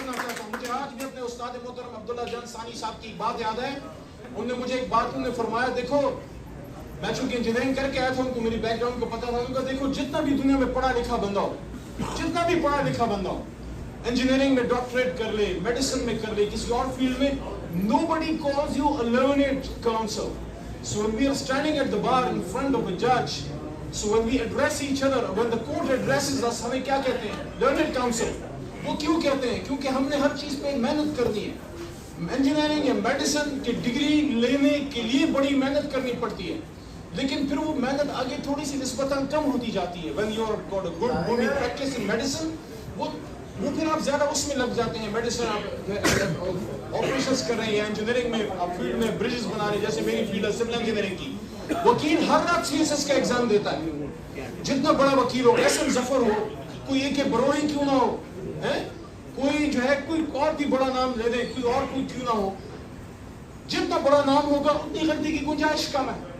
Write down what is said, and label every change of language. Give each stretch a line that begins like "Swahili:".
Urdu: استاد محترم عبداللہ جان ثانی صاحب کی بات یاد ہے, انہوں نے مجھے ایک بات فرمایا, دیکھو میں چونکہ انجینئرنگ کر کے آیا تھا, ان کو میری بیک گراؤنڈ کو پتا تھا, ان کا دیکھو جتنا بھی دنیا میں پڑھا لکھا بندہ ہو, جتنا بھی پڑھا لکھا بندہ ہو, انجینئرنگ میں ڈاکٹریٹ کر لے, میڈیسن میں کر لے, کسی اور فیلڈ میں,
English: nobody calls you a learned counsel. So when we are standing at the bar in front of a judge, so when we address each other, when the court addresses us,
Urdu: ہمیں کیا کہتے ہیں؟
English: learned counsel.
Urdu: وہ کیوں کہتے ہیں؟ کیونکہ ہم نے ہر چیز پہ محنت کرنی ہے. انجینئرنگ یا میڈیسن کی ڈگری لینے کے لیے بڑی محنت کرنی پڑتی ہے, لیکن پھر وہ محنت آگے تھوڑی سی نسبتاً کم ہوتی جاتی ہے.
English: when you are got a good booming practice in medicine,
Urdu: وہ پھر آپ زیادہ اس میں لگ جاتے ہیں. میڈیسن آپ آپریشنز کر رہے ہیں, انجینئرنگ میں آپ فیلڈ میں بریجز بنا رہے ہیں, جیسے میری فیلڈ ہے سول انجینئرنگ کی. وکیل ہر رات CSS کا ایگزام دیتا ہے, جتنا بڑا وکیل ہو, ایس ایم ظفر ہو, کوئی ایک بروئی کیوں نہ ہو, کوئی جو ہے کوئی اور بھی بڑا نام لے دے, کوئی اور کوئی کیوں نہ ہو, جتنا بڑا نام ہوگا اتنی غلطی کی گنجائش کم ہے.